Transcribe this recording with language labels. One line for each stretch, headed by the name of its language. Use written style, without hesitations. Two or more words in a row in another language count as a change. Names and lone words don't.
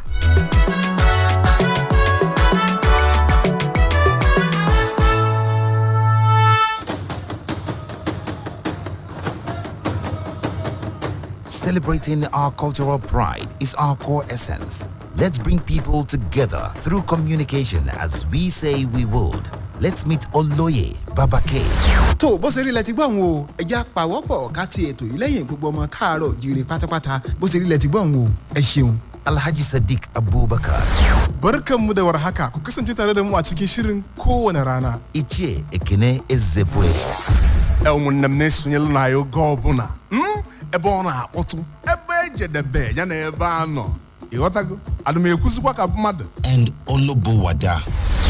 English: Celebrating our cultural pride is our core essence. Let's bring people together through communication as we say we would. Let's meet Oloye Babake.
Yoruba: tó bó ṣe rí lẹ ti gbọ́ òun o ẹja pàwọ́pọ̀ ká ti ètò yìí lẹ́yìn gbogbo ọmọ káàárọ̀ jíire pátápátá bó ṣe rí lẹ ti gbọ́ òun o ẹ ṣeun.
Hausa: Alhaji Sadiq Abubakar. Barkanmu da warhaka ku kasance tare da mu a cikin shirin kowane rana.
Igbo: Ichie Ekene Ezemmuo. Ụmụnne m na-esonyelu na ya oge ọbụla ebe ọ na-akpọtụ ebe ejedebe ya na ebe a nọ ịghọtago ana m ekwuzikwa ka mmadụ.
English: And Olobowada.